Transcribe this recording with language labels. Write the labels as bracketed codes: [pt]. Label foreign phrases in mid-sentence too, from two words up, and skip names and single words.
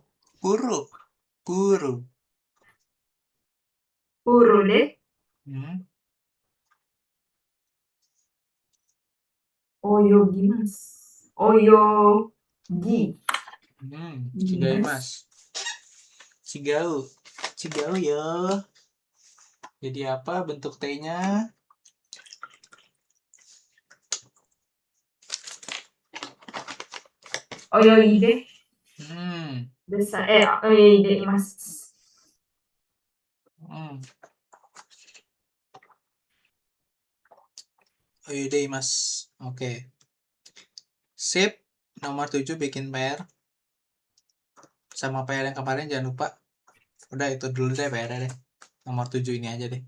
[ja] Puru. Puru. de Mm. oyogimasu. Oyogi. Chigaimasu. 違う。違う ya. [id] Jadi apa bentuk T-nya? [ja] Oyoide. Hmm. 泳いでいます. [id] Hmm. Oh iya deh mas. Oke. Sip. Nomor 7 bikin PR. Sama PR yang kemarin jangan lupa. Udah itu dulu deh PR deh. Nomor 7 ini aja deh.